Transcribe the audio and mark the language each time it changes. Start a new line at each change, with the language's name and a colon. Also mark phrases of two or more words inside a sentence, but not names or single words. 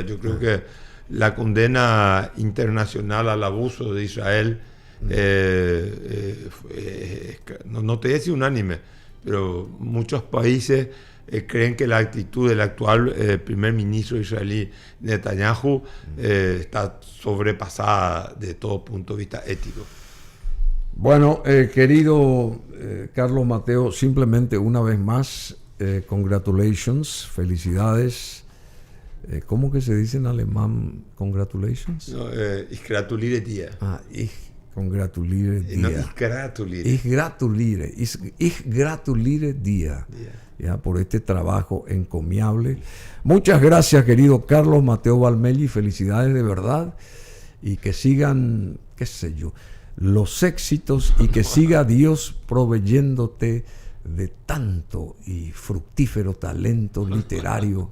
Spanish: Yo creo que la condena internacional al abuso de Israel, no te dice unánime, pero muchos países creen que la actitud del actual primer ministro israelí Netanyahu está sobrepasada de todo punto de vista ético. Bueno, querido Carlos Mateo, simplemente una vez más, congratulations, felicidades. ¿Cómo que se dice en alemán congratulations? No,
German: ich gratuliere dir. Ich congratulire dir. No, ich gratuliere. Ich gratuliere dir.
Spanish: Ya, por este trabajo encomiable. Muchas gracias, querido Carlos Mateo Valmelli. Felicidades de verdad. Y que sigan, qué sé yo, los éxitos y que siga Dios proveyéndote de tanto y fructífero talento literario.